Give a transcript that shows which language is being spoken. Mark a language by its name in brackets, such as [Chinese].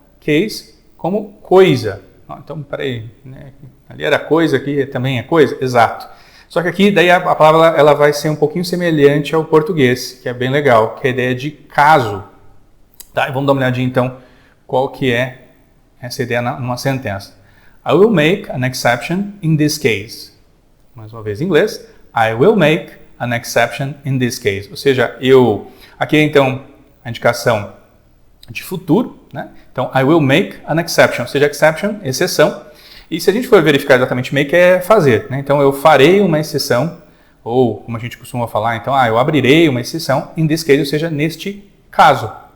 [Portuguese] case como coisa. Então, peraí, né? Ali era coisa, aqui também é coisa? Exato. Só que aqui, daí a palavra ela vai ser um pouquinho semelhante ao português, que é bem legal, que é a ideia de caso. Tá? E vamos dar uma olhadinha, então, qual que é essa ideia numa sentença. [English] I will make an exception in this case. [Portuguese] Mais uma vez em inglês. [English] I will make an exception in this case. [Portuguese] Ou seja, aqui então, a indicação de futuro, né? Então, [English] I will make an exception. [Portuguese] Ou seja, exception, exceção. E se a gente for verificar exatamente make, é fazer, né? Então, eu farei uma exceção, ou como a gente costuma falar, então, eu abrirei uma exceção [English] in this case, [Portuguese] ou seja, neste caso.